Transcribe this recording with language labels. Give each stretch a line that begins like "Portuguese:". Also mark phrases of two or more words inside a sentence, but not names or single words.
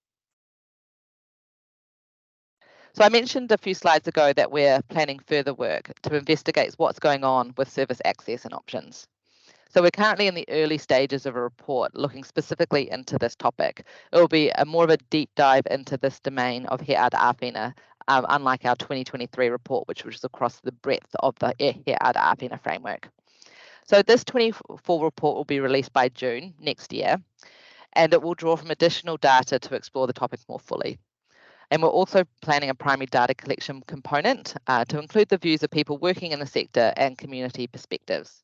English: So I mentioned a few slides ago that we're planning further work to investigate what's going on with service access and options. So we're currently in the early stages of a report looking specifically into this topic. It will be more of a deep dive into this domain of he ara āwhina, unlike our 2023 report, which was across the breadth of the he ara āwhina framework. So this 24 report will be released by June next year, and it will draw from additional data to explore the topic more fully. And we're also planning a primary data collection component to include the views of people working in the sector and community perspectives.